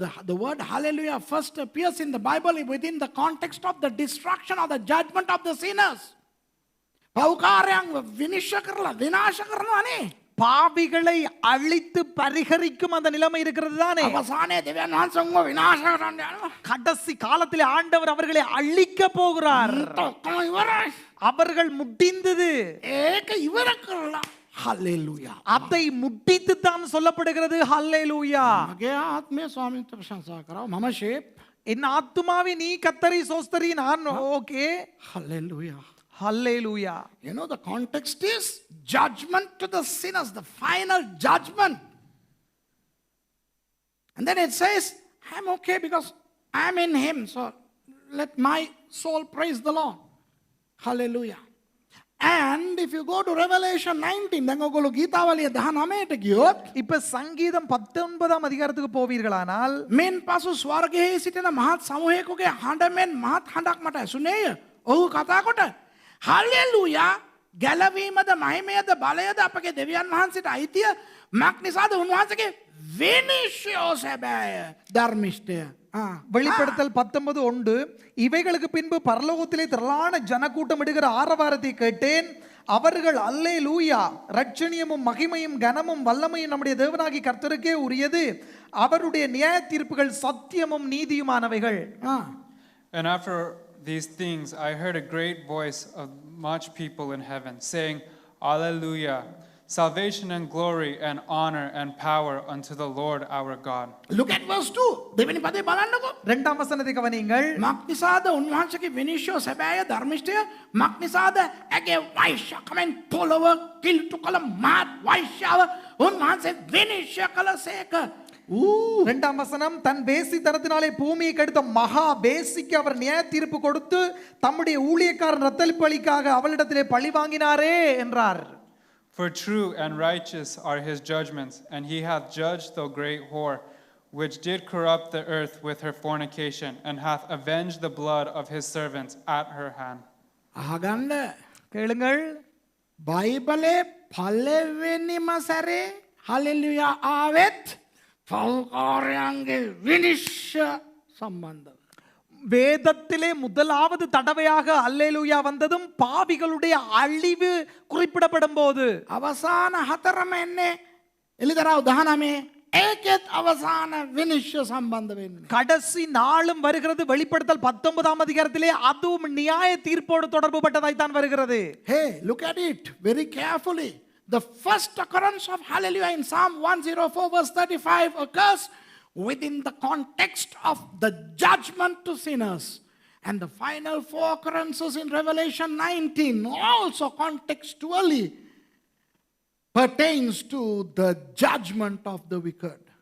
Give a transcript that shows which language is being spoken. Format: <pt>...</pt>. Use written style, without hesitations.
<en>the word hallelujah first appears in the Bible within the context of the destruction or the judgment of the sinners.</en> <si>පෞකාරයන් විනිශ්චය කරලා විනාශ කරනවානේ.</si> <ta>பாவிகளை அழித்து பரிகரிக்கும் அந்த நிலைமை இருக்கிறது தானே.</ta> <si>අවසානයේ දෙවියන් වහන්සේ උන්ව විනාශ කරන්න යනවා.</si> <ta>கடைசி காலத்திலே ஆண்டவர் அவர்களை அழிக்க போகிறார்.</ta> <si>ඔක්කොම ඉවරයි.</si> <ta>அவர்கள் முடிந்தது.</ta> <si>ඒක ඉවර කරලා හලෙලූයා.</si> <ta>அதை முடித்து தான் சொல்லப்படுகிறது. ஹல்லேலூயா.</ta> <si>මගේ ආත්මය ස්වාමීන්ට ප්‍රශංසා කරා. මම ෂේප්.</si> <ta>என் ஆத்துமாவே நீ கத்தரி சோஸ்தரி நான் okay.</ta> <en>Hallelujah.</en> <ta>Hallelujah.</ta> <en>You know, the context is judgment to the sinners, the final judgment. And then it says, I'm okay because I'm in Him. So let my soul praise the Lord. Hallelujah. And if you go to Revelation 19, then</en> <si>ඔගොල්ලෝ ගීතාවලිය 19ට ගියොත්</si> <ta>இப்ப சங்கீதம் 19ஆம் அதிகாரத்துக்கு போவீர்களானால்</ta> <si>මෙන් පසු ස්වර්ගයේ සිටින මහත් සමූහයකගේ හඬ මෙන් මහත් හඬක් මට ඇසුනේය. ඔහු කතා කොට හල්ලෙලූයා ගැලවීමද මහිමයද බලයද අපගේ දෙවියන් වහන්සේට අයිතිය මක් නිසාද උන්වහන්සේගේ විනිශ්චය සැබෑය ධර්මිෂ්ඨය.</si> <ta>வெளிப்படுத்தல் 19:1 இவைகளுக்கு பின்பு பரலோகத்திலே திரளான ஜனக்கூட்டம் இடுகிற ஆரவாரத்தை கேட்டேன். அவர்கள் அல்லேலூயா ரட்சணியமும் மகிமையும் கனமும் வல்லமையும் நம்முடைய தேவனாகிய கர்த்தருக்கே உரியது. அவருடைய நியாய தீர்ப்புகள் சத்தியமும் நீதியுமானவைகள்.</ta> <en>And after these things, I heard a great voice of much people in heaven saying, Alleluia! Salvation and glory and honor and power unto the Lord our God. Look at verse 2.</en> <si>දෙවෙනි පදේ බලන්නකෝ.</si> <ta>இரண்டாம் වசනத்தை கவனியுங்கள்.</ta> <si>මක් නිසාද උන්වහන්සේගේ විනිශ්චය සැබෑය ධර්මිෂ්ඨය මක් නිසාද ඇගේ වෛශ්‍යකමෙන් පොළව කිල්ටු කළ මාත් වෛශ්‍යාව උන්වහන්සේ විනිශ්චය කළසේක.</si> <ta>இரண்டாம் வசனம் தன் பேசித்தனத்தினாலே பூமியை கெடுத்த மகா பேசிக்கு அவர் நியாய தீர்ப்பு கொடுத்து தம்முடைய ஊழியக்காரன் இரத்தப்பழிக்காக அவளிடத்திலே பழி வாங்கினாரே என்றார்.</ta> <en>For true and righteous are his judgments, and he hath judged the great whore, which did corrupt the earth with her fornication, and hath avenged the blood of his servants at her hand.</en> <si>අහගන්න</si> <ta>கேளுங்கள்.</ta> <si>බයිබලේ පළවෙනිම සැරේ hallelujah ආවෙත් පෞකාරයන්ගේ විනිශ්චය සම්බන්ධව.</si> <ta>வேதத்திலே முதலாவது தடவையாக அல்லேலூயா வந்ததும் பாவிகளுடைய அழிவு குறிப்பிடப்படும் போது</ta> <si>අවසාන හතරම එන්නේ එළිදරව් 19 ඒකෙත් අවසාන විනිශ්චය සම්බන්ධ වෙන්නේ.</si> <ta>கடைசி நாளும் வருகிறது. வெளிப்படுத்தல் 19ஆம் அதிகாரத்திலே அதுவும் நியாய தீர்ப்போடு தொடர்புபட்டதாய் தான் வருகிறது.</ta> <en>Hey, look at it very carefully. The first occurrence of hallelujah in Psalm 104 verse 35 occurs within the context of the judgment to sinners. And the final four occurrences in Revelation 19 also contextually pertains to the judgment of the wicked.</en>